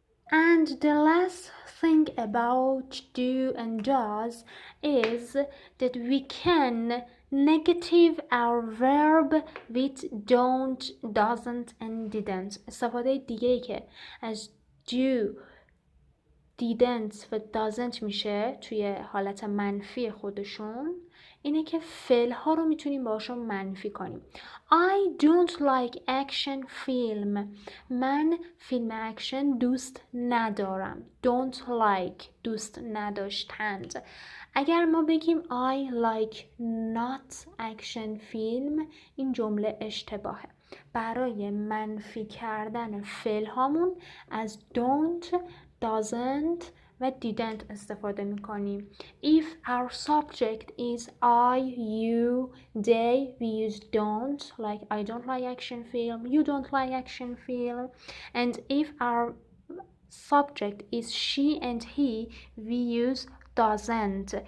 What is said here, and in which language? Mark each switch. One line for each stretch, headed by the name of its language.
English: And the last thing about do and does is that we can negative our verb with don't, doesn't and didn't.
Persian: استفاده دیگه ای که از do, didn't و doesn't میشه توی حالت منفی خودشون اینه که فعل ها رو میتونیم باشون منفی کنیم.
English: I don't like action film.
Persian: من فیلم اکشن دوست ندارم.
English: Don't like,
Persian: دوست نداشتند. اگر ما بگیم
English: I like not action film
Persian: این جمله اشتباهه. برای منفی کردن فعل هامون از don't, doesn't و didn't استفاده میکنیم.
English: If our subject is I, you, they, we use don't, like I don't like action film, you don't like action film. And if our subject is she and he, we use doesn't.